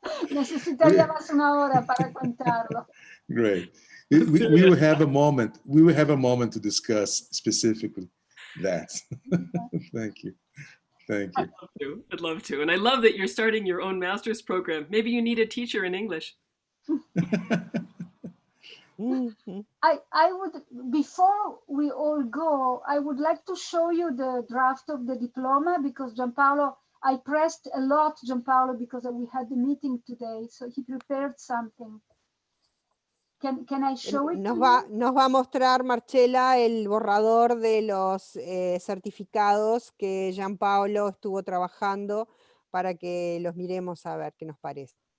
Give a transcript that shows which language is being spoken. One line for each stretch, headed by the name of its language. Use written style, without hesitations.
Spanish: Necesitaríamos una hora para contarlo.
English: Great. We will have a moment. We will have a moment to discuss specifically that. Thank you. Thank you. I'd love to. And I love that you're starting your own master's program. Maybe you need a teacher in English. I would, before we all go, I would like to show you the draft of the diploma, because Gianpaolo, I pressed a lot, Gianpaolo, because we had the meeting today, so he prepared something. Can I show it?
Spanish: Nos va a mostrar, Marcela, el borrador de los certificados que Gianpaolo estuvo trabajando para que los miremos a ver qué nos parece.